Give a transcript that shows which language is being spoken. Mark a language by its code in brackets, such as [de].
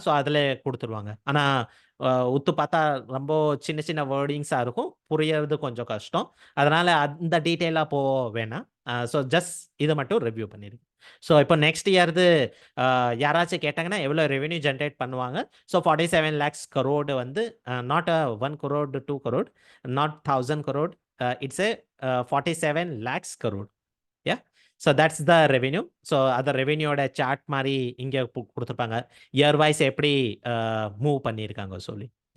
[ta] So அதில் கொடுத்துருவாங்க. ஆனால் உத்து பார்த்தா ரொம்ப சின்ன சின்ன வேர்டிங்ஸாக இருக்கும், புரியறது கொஞ்சம் கஷ்டம். அதனால் அந்த டீட்டெயிலாக வேணாம். ஸோ ஜஸ்ட் இதை மட்டும் ரிவ்யூ பண்ணிடுங்க. ஸோ இப்போ நெக்ஸ்ட் இயர்து யாராச்சும் கேட்டாங்கன்னா எவ்வளோ ரெவென்யூ ஜென்ரேட் பண்ணுவாங்க. [en] so 47 lakhs crore [ta] வந்து [en] Not 1 crore 2 crore, not 1000 crore, it's a 47 lakhs crore. So that's the revenue. [ta] So அந்த ரெவென்யூட சார்ட் மாதிரி இங்கே கொடுத்துருப்பாங்க, இயர் வைஸ் எப்படி மூவ் பண்ணியிருக்காங்க சொல்லி.